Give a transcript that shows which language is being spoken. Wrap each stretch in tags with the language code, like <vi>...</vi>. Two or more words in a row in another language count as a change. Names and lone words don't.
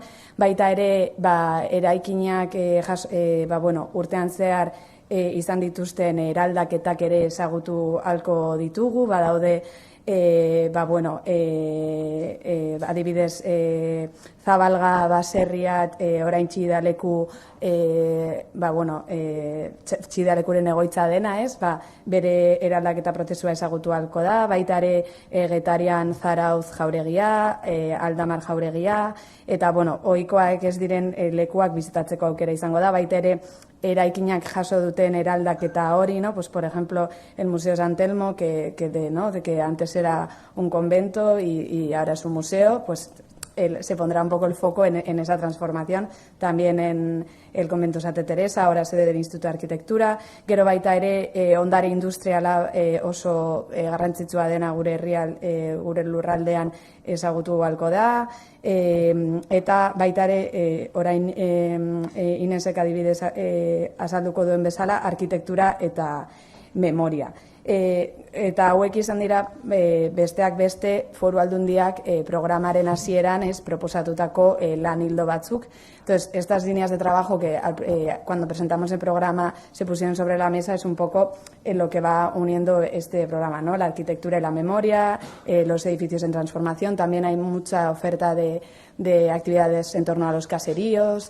<eu>Baita ere, eraikinak urtean zehar izan dituzten eraldaketak ere ezagutu ahalko ditugu, badaude adibidez Zabalga baserriat orain txidaleku txidalekuren egoitza dena, bere eraldaketa prozesua ezagutu ahalko da, baita ere Getarian Zarautz jauregia, Aldamar jauregia, eta ohikoak ez diren lekuak bizitatzeko aukera izango da, baita ere eraikinak jaso duten eraldaketa hori,</eu> <es>por ejemplo, el Museo San Telmo, que antes era un convento y ahora es un museo, pues se pondrá un poco el foco en esa transformación, también en el convento Santa Teresa, ahora sede del Instituto de Arquitectura,</es> <eu>gero baita ere ondare industriala oso garrantzitsua dena gure lurraldean ezagutu ahalko da, eta baita ere orain Inesek adibidez azalduko duen bezala arkitektura eta memoria. Eta hauek izan dira besteak beste Foru Aldundiak programaren hasieran proposatutako lan ildo batzuk.</eu> <es>Entonces, estas líneas de trabajo que cuando presentamos el programa se pusieron sobre la mesa es un poco lo que va uniendo este programa, ¿no? La arquitectura y la memoria, los edificios en transformación, también hay mucha oferta de actividades en torno a los caseríos.</es>